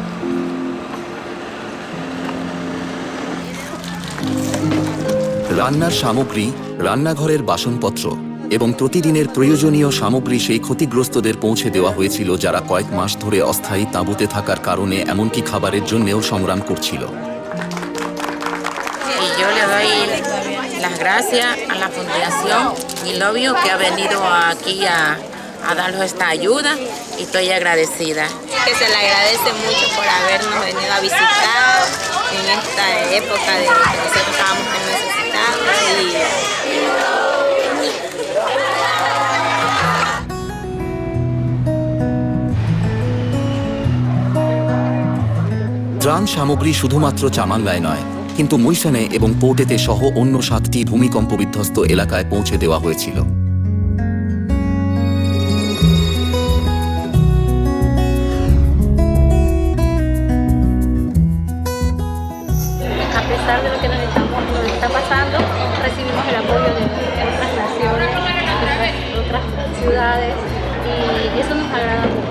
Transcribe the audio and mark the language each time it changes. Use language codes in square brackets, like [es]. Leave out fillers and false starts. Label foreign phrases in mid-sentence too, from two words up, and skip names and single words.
[bn] রান্নার সামগ্রী, রান্নাঘরের বাসনপত্র এবং প্রতিদিনের প্রয়োজনীয় সামগ্রী সেই ক্ষতিগ্রস্তদের পৌঁছে দেওয়া হয়েছিল, যারা কয়েক মাস ধরে অস্থায়ী তাঁবুতে থাকার কারণে এমনকি খাবারের জন্যও সংগ্রাম করছিল। [es] Las gracias a la Fundación Nilovio que ha venido aquí a darnos esta ayuda y estoy agradecida. Que se le agradece mucho por habernos venido a visitar en esta época de que nosotros estábamos muy necesitados [bn] ত্রাণ সামগ্রী শুধুমাত্র চামাঙ্গায় নয়, কিন্তু মুইসেনে এবং পোর্টেতে সহ অন্য 7টি ভূমিকম্প বিধ্বস্ত এলাকায় পৌঁছে দেওয়া হয়েছিল। [es] A pesar de lo que nos está pasando, recibimos el apoyo de otras naciones, otras ciudades, y eso nos agrada mucho.